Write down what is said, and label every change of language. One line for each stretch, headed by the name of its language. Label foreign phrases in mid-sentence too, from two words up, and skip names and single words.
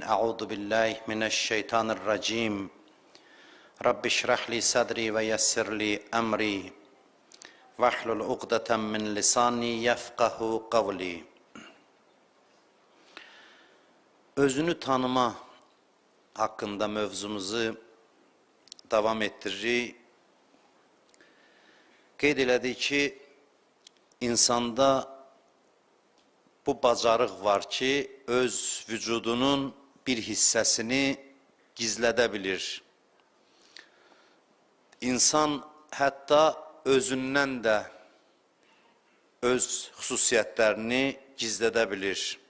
Arabic: أعوذ بالله من الشيطان الرجيم. رب اشرح لي صدري ويسر لي أمري واحلل عقدة من لساني يفقهوا قولي.
Azerbaijani: Özünü tanıma hakkında mövzumuzu devam ettiririk. Qeyd elədik ki, insanda bu bacarıq var ki, öz vücudunun bir hissəsini gizlədə bilir. İnsan hətta özündən də öz xüsusiyyətlərini gizlədə bilir.